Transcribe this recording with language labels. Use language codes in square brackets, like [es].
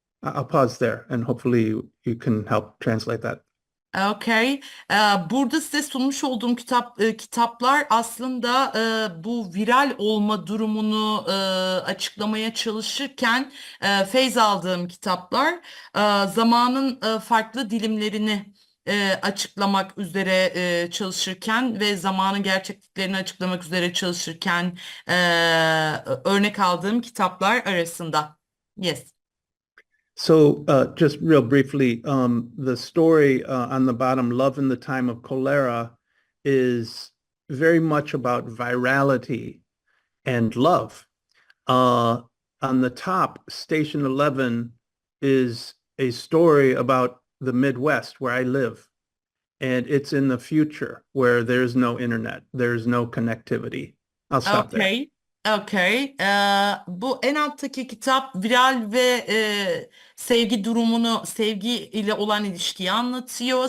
[en] I'll pause there and hopefully you can help translate that. Okay. [tr] Burada size sunmuş olduğum kitaplar aslında bu viral olma durumunu açıklamaya çalışırken feyz aldığım kitaplar. Zamanın farklı dilimlerini açıklamak üzere çalışırken ve zamanın gerçekliklerini açıklamak üzere çalışırken örnek aldığım kitaplar arasında. [en] Yes. So, just real briefly, the story on the bottom, Love in the Time of Cholera, is very much about virality and love. On the top, Station 11 is a story about the Midwest where I live. And it's in the future where there's no internet, there's no connectivity. I'll stop there. Okay. Okay. [tr] Bu en alttaki kitap viral ve sevgi durumunu, sevgi ile olan ilişkiyi anlatıyor.